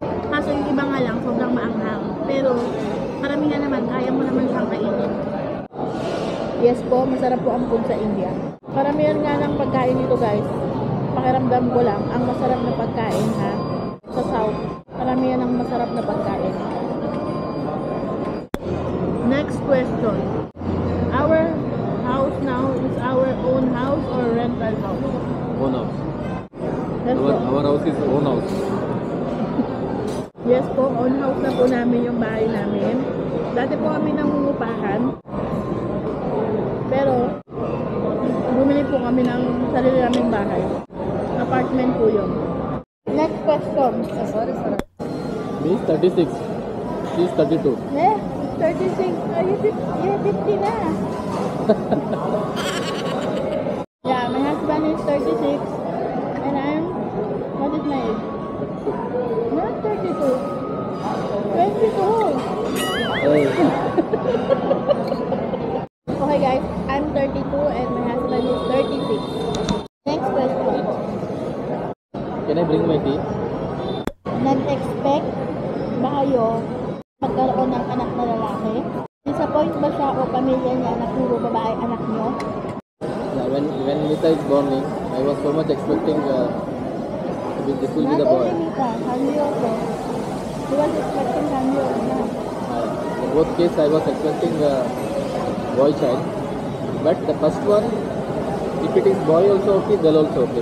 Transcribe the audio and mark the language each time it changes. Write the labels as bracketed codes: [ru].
[tl] Kaso yung iba nga lang, sobrang maanghang. Pero karamihan naman, kaya mo naman siyang kainin. Yes po, masarap po ang food sa India. Karamihan nga ng pagkain dito guys, pakiramdam ko lang, ang masarap na pagkain ha, sa South. Karamihan ng masarap na pagkain. [en] Next question. Our house now is our own house or rental house? Own house. Let's go. Our house is own house. [tl] Yes po, own house na po namin yung bahay namin. Dati po kami nangungupahan. Pero, bumili po kami ng sarili naming bahay. Apartment po yun. [en] Next question. Me is 36. She is 32. Eh, 36. You're 50 na. Yeah, my husband is 36. And I'm, what is my age? Not 32. 22. Hey. Okay guys, I'm 32 and my husband is 36. Next question. Can I bring my tea? [tl] Nag-expect ba kayo magkaroon ng anak na lalaki? Disappoint ba siya o pamilya niya na puro babae anak niyo? [en] Yeah, when Mita is born, I was so much expecting this will be Not the boy. only Mita, Hanyo also. He was expecting Hanyo na. In both cases, I was expecting a boy child. But the first one, if it is boy also okay, girl also okay.